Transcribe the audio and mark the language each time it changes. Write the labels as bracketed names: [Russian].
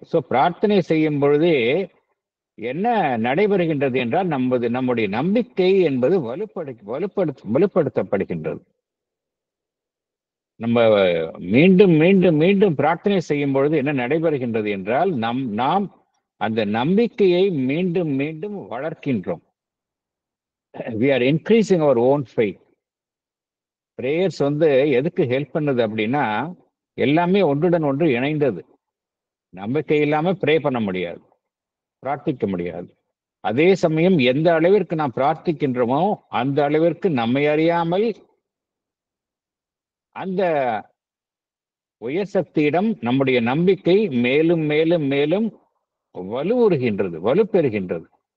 [Tamil] So பிரார்த்தனை செய்யும் பொழுதே என்ன நடைபெறுகின்றது என்றால் நம்முடைய நம்பிக்கை என்பது வலுப்படுத்தப்படுகின்றது. நம்ம மீண்டும் மீண்டும் மீண்டும் பிரார்த்தனை செய்யும் பொழுது என்ன நடைபெறுகின்றது என்றால் நாம் அந்த நம்பிக்கையை மீண்டும் மீண்டும் வளர்க்கின்றோம். [English] we are increasing our own faith. [Tamil] Prayers எதுக்கு ஹெல்ப் பண்ணுது அப்படின்னா எல்லாமே ஒன்றுடன் ஒன்று இணைந்தது. நம்பிக்கை இல்லாம ப்ரே பண்ண முடியாது, பிரார்த்திக்க முடியாது. அதே சமயம் எந்த அளவிற்கு நாம் பிரார்த்திக்கின்றோமோ அந்த அளவிற்கு நம்மை அறியாமல் அந்த உயர் சக்தியிடம் நம்முடைய நம்பிக்கை மேலும் மேலும் மேலும் வலுப்பெறுகின்றது.